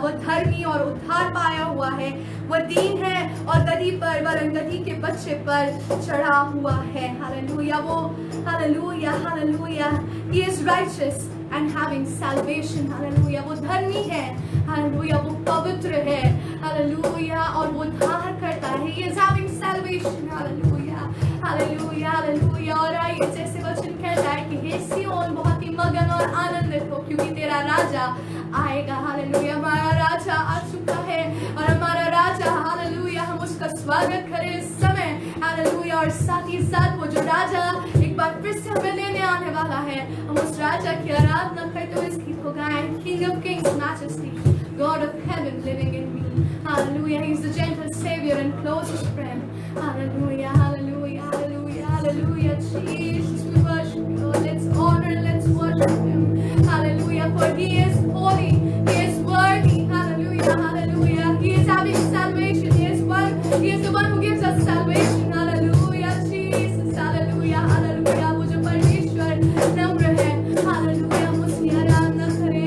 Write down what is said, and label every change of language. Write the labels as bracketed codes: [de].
[hi] वह धर्मी और उद्धार पाया हुआ है, वह दीन है और गधी पर वरन गधी के बच्चे पर चढ़ा हुआ है। हालेलुया। [en] वो hallelujah hallelujah, he is righteous and having salvation। [hi] Hallelujah. वो धर्मी है, हालेलुया, वो पवित्र है, हालेलुया, और वो उद्धार करता है। [en] he is having salvation। [hi] Hallelujah hallelujah hallelujah. और आइए जैसे वचन कहता है कि हे सियोन बहुत ही मगन और आनंदित हो क्योंकि तेरा राजा आएगा। हालेलुया, हमारा राजा आ चुका है और हमारा राजा, हालेलुया, हम उसका स्वागत करें इस समय। हालेलुया, और साथ ही साथ वो जो राजा एक बार फिर से हमें लेने आने वाला है, हम उस राजा की आराधना करते हुए इस गीत को गाएं। [en] King of Kings, Majesty, God of Heaven living in me. Hallelujah, He's the gentle Savior and closest friend. Hallelujah, hallelujah, hallelujah, hallelujah. Jesus, we worship you. Let's honor, let's worship Him. Hallelujah, for He is holy, He is worthy. Hallelujah, hallelujah. He is having salvation. He is the one who gives us salvation. Hallelujah, Jesus. Hallelujah, hallelujah. [hi] वो जो परमेश्वर नम्र है, hallelujah, हम उसकी आराधना करें।